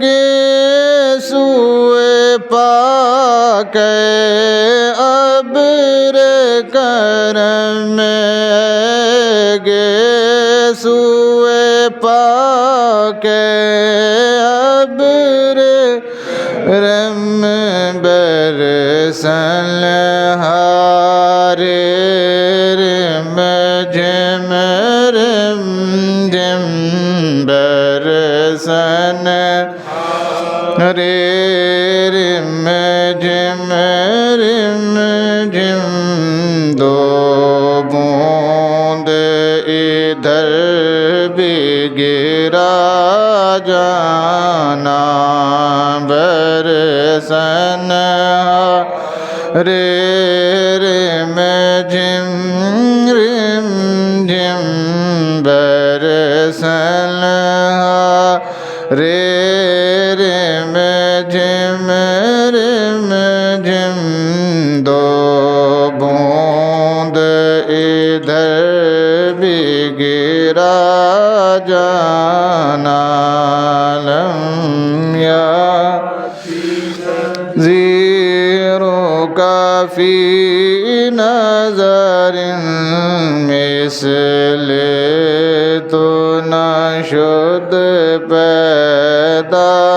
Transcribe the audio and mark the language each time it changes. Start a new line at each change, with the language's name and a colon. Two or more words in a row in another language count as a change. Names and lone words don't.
Urdu: گیسوئے پاک ابر کرم اے گیسوئے پاک ابر رم برسن ہارے رم جم رم جم برسن رے رم جم رم جم دو بوند ادھر بھی گرا جانا برسن رے رم جم رم جم برسن رے رم جم رم جم دو بوند ادھر بھی گرا جانا لم
Persian: زیرو کافی نظر مثل تو نہ شد پیدا